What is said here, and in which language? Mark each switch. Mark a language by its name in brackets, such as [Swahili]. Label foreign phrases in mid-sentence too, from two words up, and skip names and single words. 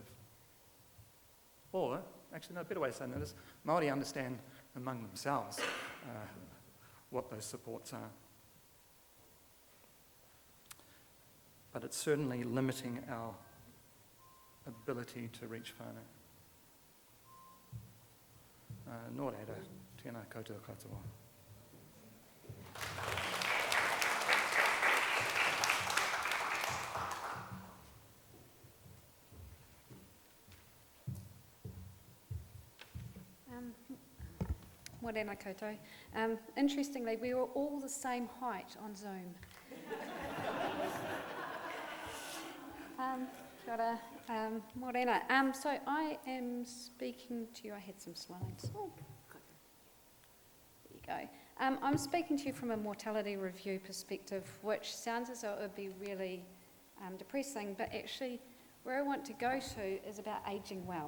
[English] Or, actually, no, a better way of saying that is, Māori understand among themselves what those supports are. But it's certainly limiting our ability to reach whānau. [Māori] Nō reira, tēnā koutou katoa. Morena koutou. [English] Interestingly, we were all the same height on Zoom. [Māori] Kia ora, morena. [English] So I am speaking to you. I had some slides. Oh, there you go. I'm speaking to you from a mortality review perspective, which sounds as though it would be really depressing, but actually where I want to go to is about ageing well.